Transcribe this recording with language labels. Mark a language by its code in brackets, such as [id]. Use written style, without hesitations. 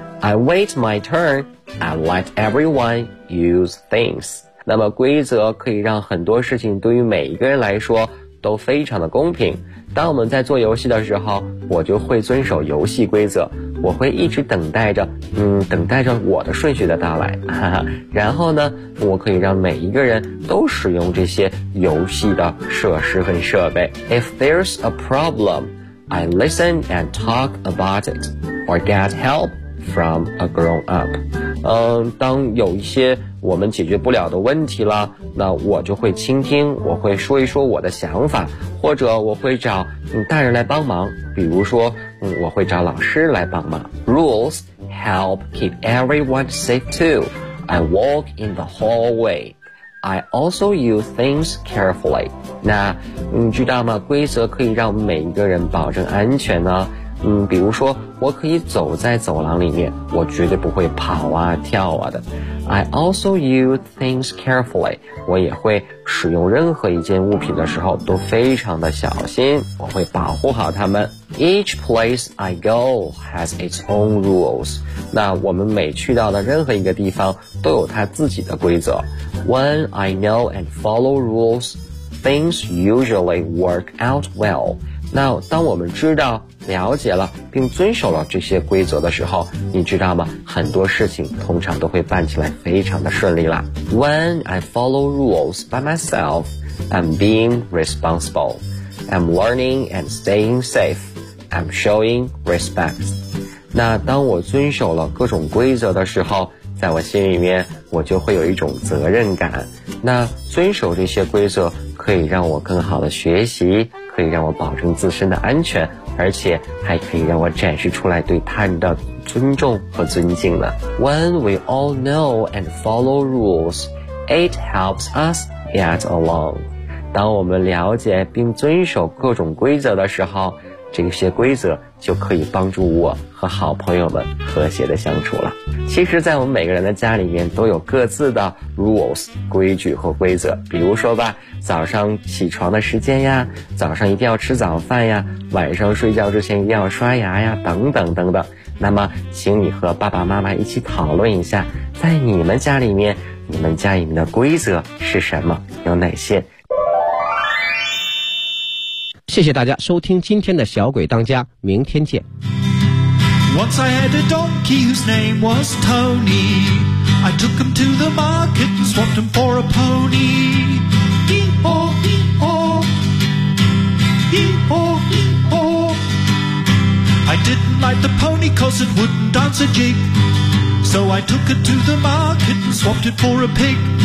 [en] I wait my turn and let everyone use things. [zh] 那么规则可以让很多事情对于每一个人来说都非常的公平。当我们在做游戏的时候，我就会遵守游戏规则。我会一直等待着等待着我的顺序的到来，哈哈。然后呢，我可以让每一个人都使用这些游戏的设施和设备。 [en] If there's a problem, I listen and talk about it or get help from a grown up. [zh] 当有一些我们解决不了的问题了，那我就会倾听，我会说一说我的想法，或者我会找大人来帮忙，比如说我会找老师来帮忙。 [en] Rules help keep everyone safe too. I walk in the hallway. I also use things carefully. [zh] 那你知道吗，规则可以让每一个人保证安全呢。比如说我可以走在走廊里面，我绝对不会跑啊跳啊的。 [en] I also use things carefully. [zh] 我也会使用任何一件物品的时候都非常的小心，我会保护好它们。 [en] Each place I go has its own rules. [zh] 那我们每去到的任何一个地方都有它自己的规则。 [en] When I know and follow rules, things usually work out well. [zh] 那当我们知道了解了并遵守了这些规则的时候，你知道吗，很多事情通常都会办起来非常的顺利了。 [en] When I follow rules by myself, I'm being responsible. I'm learning and staying safe. I'm showing respect. [zh] 那当我遵守了各种规则的时候，在我心里面我就会有一种责任感。那遵守这些规则可以让我更好的学习，可以让我保证自身的安全，而且还可以让我展示出来对他人的尊重和尊敬呢。 [en] When we all know and follow rules, it helps us get along. [zh] 当我们了解并遵守各种规则的时候，这些规则就可以帮助我和好朋友们和谐的相处了。其实在我们每个人的家里面都有各自的 rules 规矩和规则，比如说吧，早上起床的时间呀，早上一定要吃早饭呀，晚上睡觉之前一定要刷牙呀，等等等等。那么请你和爸爸妈妈一起讨论一下，在你们家里面，你们家里面的规则是什么，有哪些。谢谢大家收听今天的小鬼当家，明天见。 [en] Once I had a donkey whose name was Tony. I took him to the market and swapped him for a pony. Hee-haw, hee-haw. Hee-haw, hee-haw. I didn't like the pony 'cause it wouldn't dance a jig. So I took it to the market and swapped it for a pig.